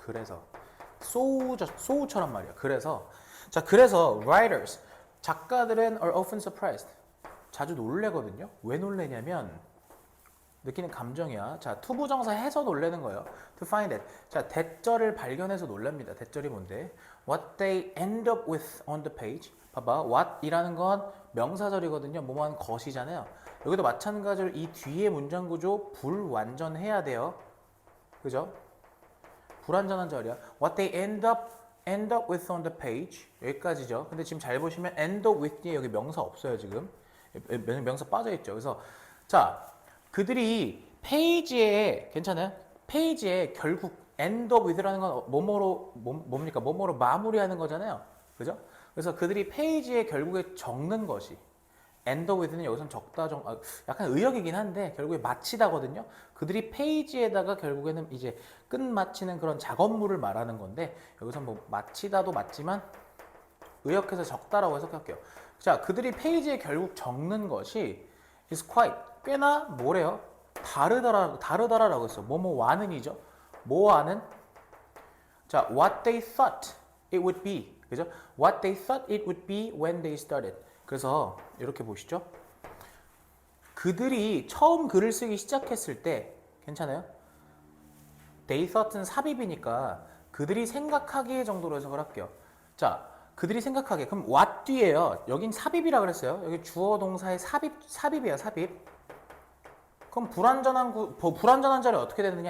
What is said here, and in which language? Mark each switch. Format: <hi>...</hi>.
<ko>그래서</ko> <en>so</en> <ko>처럼 말이야. 그래서 자, 그래서</ko> <en>writers</en> <ko>작가들은</ko> <en>are often surprised.</en> <ko>자주 놀래거든요. 왜 놀래냐면 느끼는 감정이야. 자, 투부정사 해서 놀래는 거예요.</ko> <en>To find it.</en> <ko>자, 대절을 발견해서 놀랍니다. 대절이 뭔데?</ko> <en>What they end up with on the page.</en> <ko>봐봐. what이라는 건 명사절이거든요. 뭐뭐한 것이잖아요. 여기도 마찬가지로 이 뒤에 문장 구조 불완전해야 돼요. 그죠? 불완전한 절이야.</ko> <en>What they end up with on the page.</en> <ko>여기까지죠. 근데 지금 잘 보시면</ko> <en>end up with</en> <ko>뒤에 여기 명사 없어요, 지금. 명사 빠져 있죠. 그래서 자, 그들이 페이지에 괜찮아요? 페이지에 결국</ko> <en>end up with</en> <ko>라는 건 뭡니까? 뭐뭐로 마무리하는 거잖아요. 그죠? 그래서 그들이 페이지에 결국에 적는 것이</ko> <en>end up with</en> <ko>는 여기서는 적다 약간 의역이긴 한데 결국에 마치다거든요. 그들이 페이지에다가 결국에는 이제 끝마치는 그런 작업물을 말하는 건데 여기서 뭐 마치다도 맞지만 의역해서 적다라고 해석할게요. 자, 그들이 페이지에 결국 적는 것이</ko> <en>is quite</en> <ko>꽤나 뭐래요? 다르다라고 했어. 뭐뭐와는이죠. 뭐와는 자,</ko> <en>what they thought it would be.</en> <ko>그죠?</ko> <en>What they thought it would be when they started.</en> <ko>그래서 이렇게 보시죠. 그들이 처음 글을 쓰기 시작했을 때 괜찮아요?</ko> <en>They thought</en> <ko>은 삽입이니까 그들이 생각하기에 정도로 해석을 할게요. 자, 그들이 생각하기에 그럼 what 뒤에요. 여긴 삽입이라 그랬어요. 여기 주어 동사의 삽입이에요. 삽입. 그럼 불완전한 절이 어떻게 되느냐?</ko>